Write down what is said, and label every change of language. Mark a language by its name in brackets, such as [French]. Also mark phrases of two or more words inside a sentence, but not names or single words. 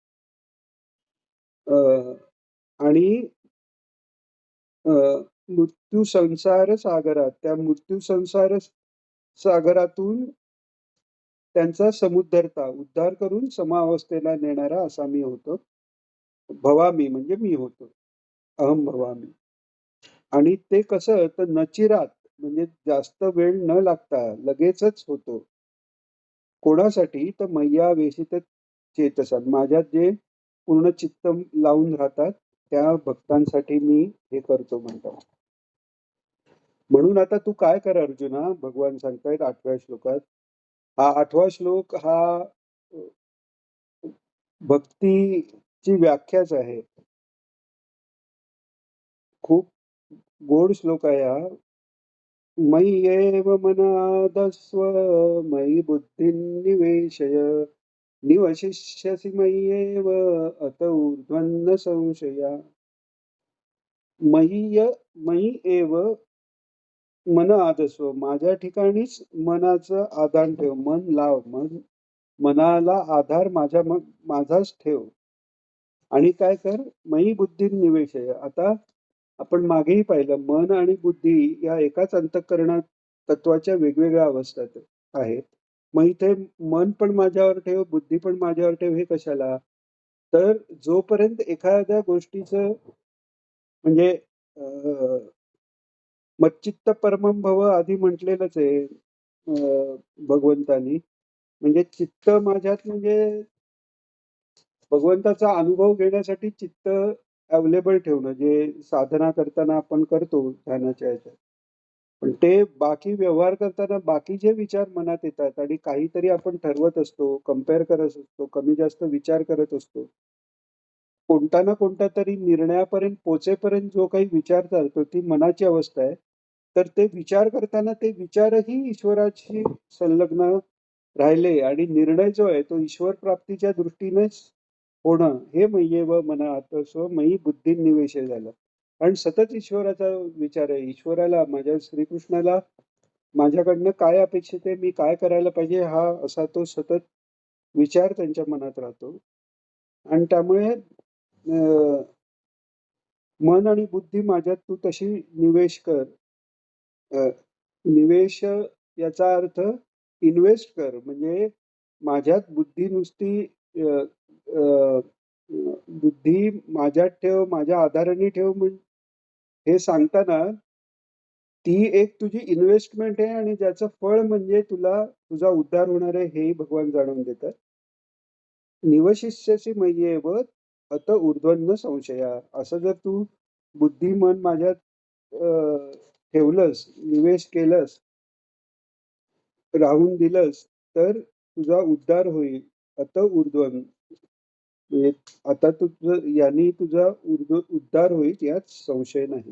[Marathi] अ, आणि अ, मृत्यू संसार सागरात, त्या मृत्यू संसार सागरातून त्यांचा समुद्धरता, उद्धार करून समावस्थेला नेणारा असा मी होतो. भवामी म्हणजे मी होतो. [Sanskrit] अहम भवामी. [Marathi] आणि ते कसं तर नचिरात म्हणजे जास्त वेळ न लागता लगेचच होतो. कोणासाठी तर [Sanskrit] मय्या वेशित चेतसा, [Marathi] माझ्यात जे पूर्ण चित्त लावून राहतात त्या भक्तांसाठी मी हे करतो म्हणतात. म्हणून आता तू काय कर अर्जुना, भगवान सांगतायत 8व्या श्लोकात. हा 8वा श्लोक हा भक्तीची व्याख्याच आहे. खूप गोड श्लोक आहे हा. [Sanskrit] मय्येव मनादस्व मयि बुद्धिं निवेशय निवशिष्यसि मय्येव अत ऊर्ध्वन्न संशया. मयी एव मन आदस्व, [Marathi] माझ्या ठिकाणीच मनाचं आदान ठेव, मन लाव, मनाला आधार माझाच ठेव. आणि काय कर, [Sanskrit] मयी बुद्धी निवेशय. [Marathi] आता आपण मागेही पाहिलं मन आणि बुद्धी या एकाच अंतःकरणात तत्वाच्या वेगवेगळ्या अवस्थेत आहेत. मग इथे मन पण माझ्यावर ठेव, बुद्धी पण माझ्यावर ठेव, हे कशाला? तर जोपर्यंत एखाद्या गोष्टीचं म्हणजे [Sanskrit] मच्चित्त परमं भव [Marathi] आधी म्हटलेलंच आहे भगवंतानी. म्हणजे चित्त माझ्यात म्हणजे भगवंताचा अनुभव घेण्यासाठी चित्त अवेलेबल ठेवणं, जे साधना करताना आपण करतो ध्यानाच्या ह्याच्यात. पण ते बाकी व्यवहार करताना बाकी जे विचार मनात येतात आणि काहीतरी आपण ठरवत असतो, कंपेअर करत असतो, कमी जास्त विचार करत असतो. कोणता ना कोणता तरी निर्णयापर्यंत पोहोचेपर्यंत जो काही विचार चालतो ती मनाची अवस्था आहे. तर ते विचार करताना ते विचारही ईश्वराशी संलग्न राहिले आणि निर्णय जो आहे तो ईश्वर प्राप्तीच्या दृष्टीनेच होणं, हे [Sanskrit] मय्येव मना आतस्व मयी बुद्धी निवेश [Marathi] झालं. आणि सतत ईश्वराचा विचार आहे. ईश्वराला, माझ्या श्रीकृष्णाला माझ्याकडनं काय अपेक्षित आहे, मी काय करायला पाहिजे, हा असा तो सतत विचार त्यांच्या मनात राहतो. आणि त्यामुळे मन आणि बुद्धी माझ्यात तू तशी निवेश कर. अ, निवेश याचा अर्थ इन्व्हेस्ट कर. म्हणजे माझ्यात बुद्धी नुसती अ, अ, बुद्धी माझ्यात ठेव, माझ्या आधाराने ठेव, हे सांगताना ती एक तुझी इन्व्हेस्टमेंट आहे आणि ज्याचं फळ म्हणजे तुला तुझा उद्धार होणार आहे, हेही भगवान जाणून देतात. [Sanskrit] निवशिष्यसि मय्येव अत ऊर्ध्वन्न संशया. [Marathi] असं जर तू बुद्धी मन माझ्यात ठेवलंस, निवेश केलंस, राहून दिलंस, तर तुझा उद्धार होईल. [Sanskrit] अत ऊर्ध्वन, [Marathi] म्हणजे आता तुझं यांनी तुझा उद्धार होईल यात संशय नाही.